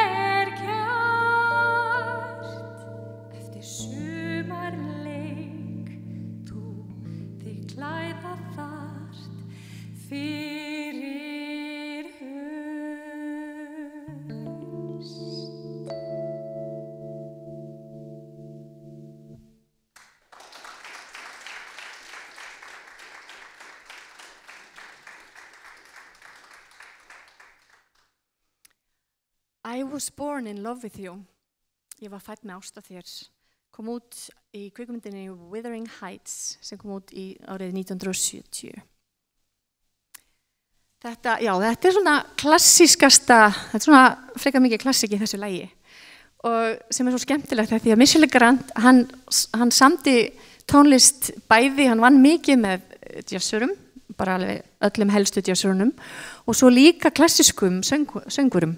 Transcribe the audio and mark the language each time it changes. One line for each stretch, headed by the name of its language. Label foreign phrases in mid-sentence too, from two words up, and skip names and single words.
Icelandic: kært eftir sumarleik þú þig klæða þart fyrir haust.
English: I was born in love with you.
Icelandic: Ég var fædd með ást á þér. Kom út í kvikmyndinni Wuthering Heights sem kom út í árið 1970. Þetta svona klassískasta, þetta svona frekar mikið klassík í þessu lagi og sem svo skemmtilegt því að Michelle Legrand, hann samdi tónlist bæði, hann vann mikið með jazzurum, bara alveg öllum helstu jazzurunum og svo líka klassískum söngurum.